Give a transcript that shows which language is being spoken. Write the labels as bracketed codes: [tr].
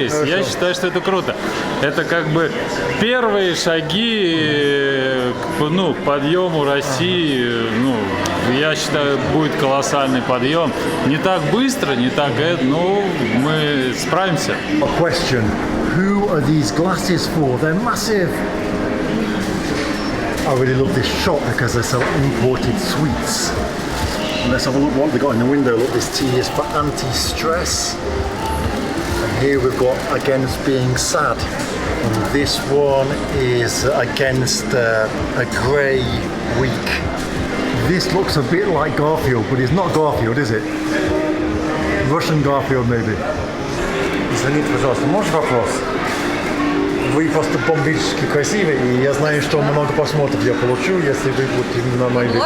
[ru] Я считаю, что это круто. Это как бы первые шаги к подъему России. Я считаю, будет колоссальный подъем. Не так быстро, не так, но мы справимся. [en] A question. Who are these glasses for? They're massive. I really love this shop because they sell imported sweets. Let's have a look what they got in the window. Look, this tea is for anti-stress. And here we've got against being sad. And this one is against a grey week. This looks a bit like Garfield, but it's not Garfield, is it? Russian Garfield, maybe. [ru] Извините, пожалуйста, может вопрос? Вы просто бомбически красивы, и я знаю, что много просмотров я получу, если вы будете на моей видео.